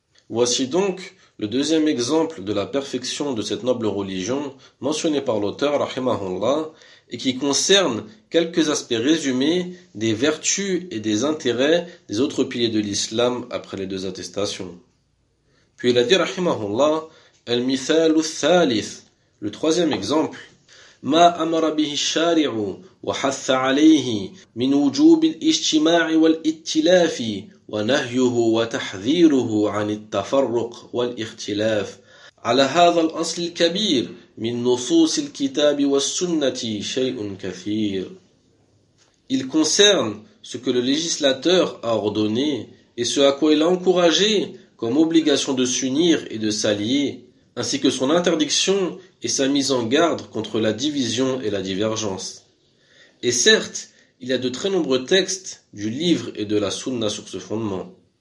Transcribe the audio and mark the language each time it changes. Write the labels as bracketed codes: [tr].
[fr] Voici donc le deuxième exemple de la perfection de cette noble religion mentionné par l'auteur, rahimahullah, et qui concerne quelques aspects résumés des vertus et des intérêts des autres piliers de l'islam après les deux attestations. Puis il a dit, [ar] rahimahullah, المثال الثالث [fr] le troisième exemple [ar] ما أمر به الشارع وحث عليه من وجوب الاجتماع والائتلاف ونهيه وتحذيره عن التفرق والاختلاف على هذا الأصل الكبير من نصوص الكتاب والسنة شيء كثير. [fr] Il concerne ce que le législateur a ordonné et ce à quoi il a encouragé comme obligation de s'unir et de s'allier, ainsi que son interdiction et sa mise en garde contre la division et la divergence. Et certes, il y a de très nombreux textes du livre et de la sunna sur ce fondement.